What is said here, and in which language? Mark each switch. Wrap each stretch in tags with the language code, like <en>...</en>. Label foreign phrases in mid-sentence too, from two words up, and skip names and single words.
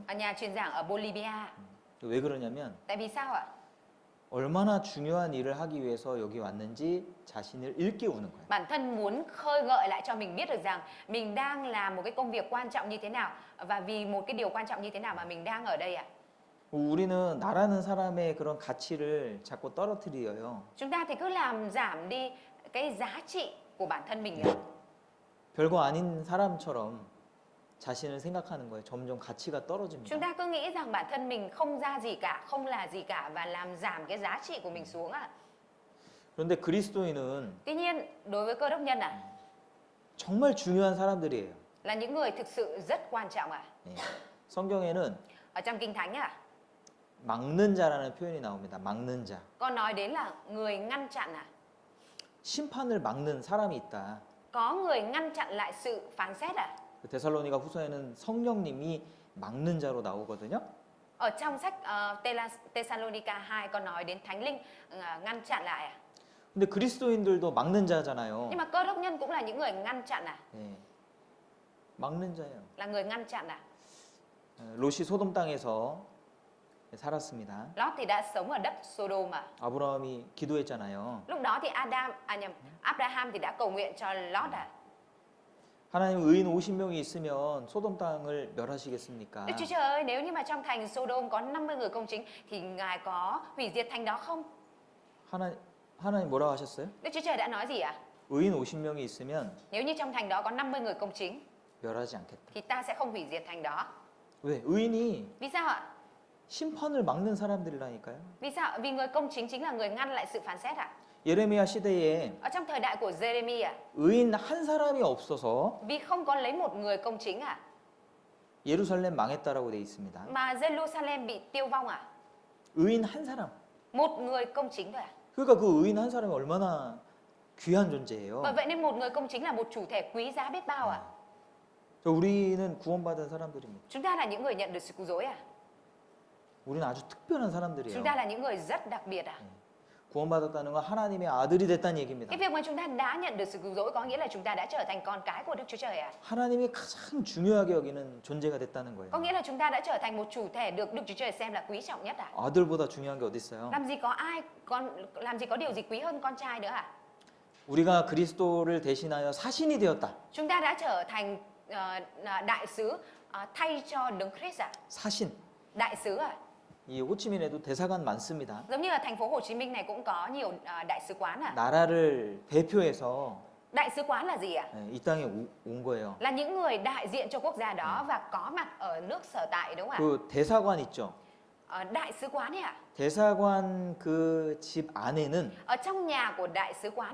<vi>Ở nhà truyền giảng ở Bolivia.</vi> <ko>왜 그러냐면</ko> <vi>Tại vì sao ạ?</vi> <ko>얼마나 중요한 일을 하기 위해서 여기 왔는지 자신을 일깨우는 거예요.</ko> <vi>Bản thân muốn khơi gợi lại cho mình biết được rằng mình đang làm một cái công việc quan trọng như thế nào và vì một cái điều quan trọng như thế nào mà mình đang ở đây ạ.</vi> <ko>우리는 나라는 사람의 그런 가치를 자꾸 떨어뜨려요.</ko> <vi>Chúng ta thì cứ làm giảm đi cái giá trị của bản thân mình ạ.</vi> <ko>별거 아닌 사람처럼 자신을 생각하는 거예요. 점점 가치가</ko> <vi>Chúng</vi> <ko>떨어집니다.</ko> <vi>ta cứ nghĩ rằng bản thân mình không ra gì cả, không là gì cả và làm giảm cái giá trị của mình xuống ạ.</vi> <ko>그런데 그리스도인은</ko> <vi>Tuy nhiên, đối với Cơ đốc nhân</vi> <ko>정말 중요한 사람들이에요.</ko> <vi>là những người thực sự rất quan trọng ạ.</vi> <ko>예. 성경에는</ko> <vi>Ở trong Kinh Thánh</vi> <ko>막는 자라는 표현이 나옵니다. 막는 자.</ko> <vi>có nói đến là người ngăn chặn</vi> <ko>심판을 막는 사람이 있다.</ko> <vi>Có người ngăn chặn lại sự phán xét</vi> <ko>데살로니가 후서에는 성령님이 막는 자로 나오거든요.</ko> <vi>Ở trong sách Thessalonica 2 có nói đến Thánh Linh ngăn chặn lại</vi> <ko>근데 그리스도인들도 막는 자잖아요.</ko> <vi>Nhưng mà Cơ đốc nhân cũng là những người ngăn chặn</vi> <ko>예. 막는 자예요.</ko> <vi>là người ngăn chặn</vi> <ko>롯이 소돔 땅에서 살았습니다.</ko> <vi>Lót thì đã sống ở đất Sodom</vi> <ko>아브라함이 기도했잖아요.</ko> <vi>Lúc đó thì Abraham thì đã cầu nguyện cho Lót</vi> <ko>하나님 의인 50명이 있으면 소돔 땅을 멸하시겠습니까?</ko> <vi>Đức Chúa Trời ơi, nếu như mà trong thành Sodom có 50 người công chính thì Ngài có hủy diệt thành đó không?</vi> <ko>하나님 뭐라고 하셨어요?</ko> <vi>Đức Chúa Trời đã nói gì ạ?</vi> <ko>의인 50명이 있으면</ko> <vi>Nếu như trong thành đó có 50 người công chính</vi> <ko>멸하지 않겠다.</ko> <vi>thì ta sẽ không hủy diệt thành đó.</vi> <ko>왜? 의인이</ko> <vi>Vì sao ạ?</vi> <ko>심판을 막는 사람들이라니까요.</ko> <vi>Vì sao? Vì người công chính chính là người ngăn lại sự phán xét</vi> <ko>예레미야 시대에</ko> <vi>Ở trong thời đại của Jeremy</vi> <ko>의인 한 사람이 없어서</ko> <vi>vì không có lấy một người công chính</vi> <ko>예루살렘 망했다라고 돼 있습니다.</ko> <vi>mà Jerusalem bị tiêu vong</vi> <ko>의인 한 사람.</ko> <vi>Một người công chính thôi</vi> <ko>그러니까 그 의인 한 사람이 얼마나 귀한 존재예요.</ko> <vi>Bởi vậy nên một người công chính là một chủ thể quý giá biết bao</vi> <ko>우리는 구원받은 사람들입니다.</ko> <vi>Chúng ta là những người nhận được sự cứu rỗi</vi> <ko>우리는 아주 특별한</ko> <vi>Chúng</vi> <ko>사람들이에요.</ko> <vi>ta là những người rất đặc biệt</vi> <ko>구원받았다는 건 하나님의 아들이 됐다는 얘기입니다.</ko> <vi>Cái việc mà chúng ta đã nhận được sự cứu rỗi có nghĩa là chúng ta đã trở thành con cái của Đức Chúa Trời</vi> <ko>하나님이 가장 중요하게 여기는 존재가 됐다는 거예요.</ko> <vi>Có nghĩa là chúng ta đã trở thành một chủ thể được Đức Chúa Trời xem là quý trọng nhất</vi> <ko>아들보다 중요한 게 어디 있어요?</ko> <vi>Làm gì có điều gì quý hơn con trai nữa</vi> <ko>우리가 그리스도를 대신하여 사신이 되었다.</ko> <vi>Chúng ta đã trở thành đại sứ thay cho Đấng Christ</vi> <ko>사신.</ko> <vi>Đại sứ</vi> <ko>이 호치민에도 대사관 많습니다.</ko> <vi>Giống như là thành phố Hồ Chí Minh này cũng có nhiều đại sứ quán</vi> <ko>나라를 대표해서</ko> <vi>Đại sứ quán là gì</vi> <ko>이 땅에 온 거예요.</ko> <vi>Là những người đại diện cho quốc gia đó và có mặt ở nước sở tại đúng không</vi> <ko>그 대사관 있죠.</ko> <vi>Đại sứ quán ấy</vi> <ko>대사관 그 집 안에는</ko> <vi>Ở trong nhà của đại sứ quán</vi>